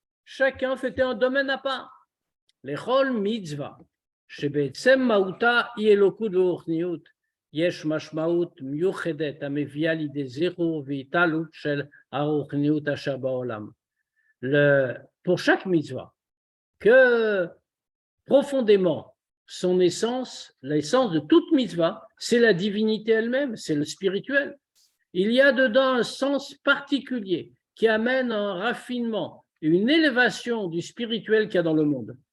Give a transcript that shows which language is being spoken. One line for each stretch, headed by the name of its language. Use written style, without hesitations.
French: Chacun faisait un domaine à part. Les chol mitzvah.
Hebrew: שבעצם מהותה היא אלוקות ורוחניות, יש משמעות מיוחדת המביאה לידי זכר והתעלות של הרוחניות אשר בעולם.
French: Pour chaque mitzvah, que profondément son essence, l'essence de toute mitzvah, c'est la divinité elle-même, c'est le spirituel. Il y a dedans un sens particulier qui amène un raffinement, une élévation du spirituel qu'il y a dans le monde.